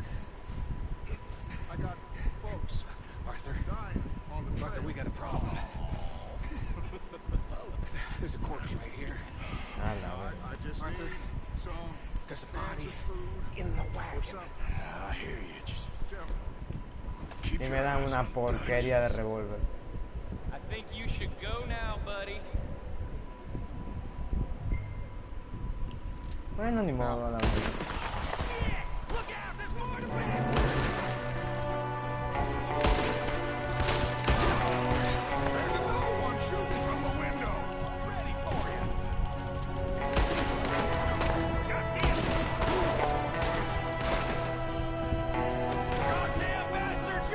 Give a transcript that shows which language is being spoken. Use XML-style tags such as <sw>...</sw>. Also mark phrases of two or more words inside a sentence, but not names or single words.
<en>I got folks Arthur. dying on the trail. Arthur, we got a problem. Folks, there's a corpse right here. I just Arthur. need some There's a body cans of food in the or wagon. something. I hear you. Just Gentlemen. keep</en> <es>Y</es> <en>your</en> <es>me dan</es> <en>eyes</en> <es>una</es> <en>on</en> <es>porquería de revólver.</es> <en>I think you should go now, buddy.</en> <es>Bueno, ni modo, a la verdad.</es> <en>Look out, there's more to bring. There's another one shooting from the window. Ready for you. Goddamn bastard!</en>